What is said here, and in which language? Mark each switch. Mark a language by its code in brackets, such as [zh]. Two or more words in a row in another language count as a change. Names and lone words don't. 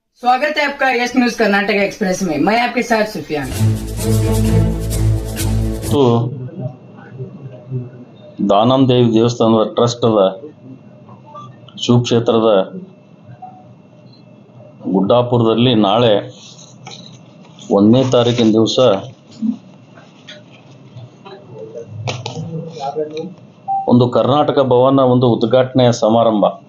[hi] स्वागत है आपका यस न्यूज कर्नाटक एक्सप्रेस में। मैं आपके साथ सुफियान। [kn] तो ದಾನಮ್ ದೇವಿ ದೇವಸ್ಥಾನದ ಟ್ರಸ್ಟ್ ಅದ ಶಿವಕ್ಷೇತ್ರದ ಗುಡ್ಡಾಪುರದಲ್ಲಿ ನಾಳೆ 1ನೇ ತಾರೀಕಿನ ದಿವಸ ಒಂದು ಕರ್ನಾಟಕ ಭವನ ಒಂದು ಉದ್ಘಾಟನೆಯ ಸಮಾರಂಭ.